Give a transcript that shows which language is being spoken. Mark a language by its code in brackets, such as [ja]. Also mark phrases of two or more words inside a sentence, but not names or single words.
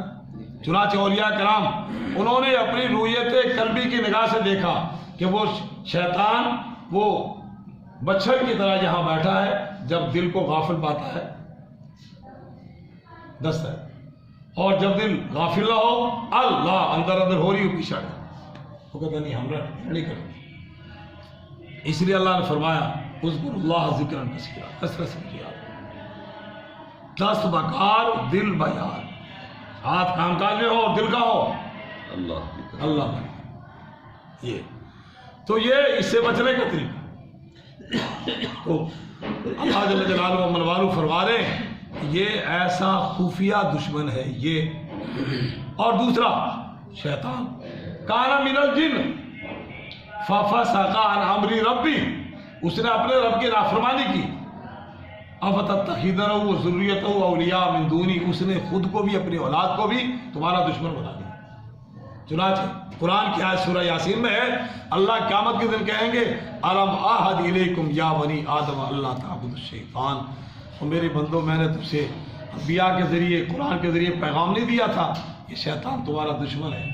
[ur] چنانچہ اولیاء کرام انہوں نے اپنی رویت قلبی کی نگاہ سے دیکھا کہ وہ شیطان وہ بچھڑ کی طرح یہاں بیٹھا ہے، جب دل کو غافل پاتا ہے دست ہے، اور جب دل غافل نہ ہو اللہ اندر اندر ہو رہی ہو پیچھے ہٹ جائے، وہ کہتا نہیں ہم نہیں کریں۔ اس لیے اللہ نے فرمایا [ar] اذکر اللہ ذکرا کثیرا، [ur] کثرت سے کیا، [fa] دست بکار دل بیار، [ur] ہاتھ کام کاج میں ہو اور دل کا ہو اللہ کا۔ یہ تو یہ اس سے بچنے کا طریقہ تو اللہ [ar] جل جلالہ [ur] و من والہ فرما رہے ہیں یہ ایسا خفیہ دشمن ہے یہ۔ اور دوسرا شیطان [ar] کان من الجن ففسق عن امر ربی، [ur] اس نے اپنے رب کی نافرمانی کی۔ [ar] افتتخذونه وذریته اولیاء من دونی، [ur] اس نے خود کو بھی اپنی اولاد کو بھی تمہارا دشمن بنا دیا۔ چنانچہ قرآن کی آیت سورہ یاسین میں ہے اللہ قیامت کے دن کہیں گے [ar] الم اعہد الیکم یا بنی آدم اللہ تعبدوا الشیطان، [ur] اور میرے بندوں میں نے تم سے انبیاء کے ذریعے قرآن کے ذریعے پیغام نہیں دیا تھا، یہ شیطان تمہارا دشمن ہے۔